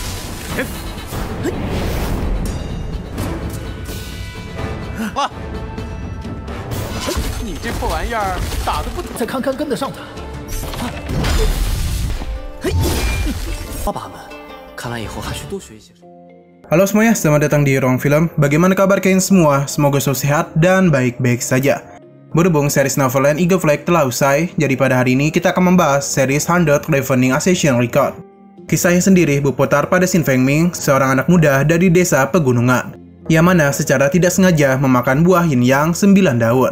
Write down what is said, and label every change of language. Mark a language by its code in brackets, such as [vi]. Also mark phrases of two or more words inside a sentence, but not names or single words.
[zh] 啊！你这破玩意儿打得不…… 再看看跟得上的。爸爸们，看来以后还需多学一些。 [id] Halo semuanya, selamat datang di Ruang Film. Bagaimana kabar kalian semua? Semoga selalu sehat dan baik-baik saja. Berhubung series Neverland Eagle Flag telah usai, jadi pada hari ini kita akan membahas series 100 Ravening Ascension Record. Kisahnya sendiri berputar pada Xin Fengming, seorang anak muda dari desa pegunungan, yang mana secara tidak sengaja memakan buah yin yang 9 daun.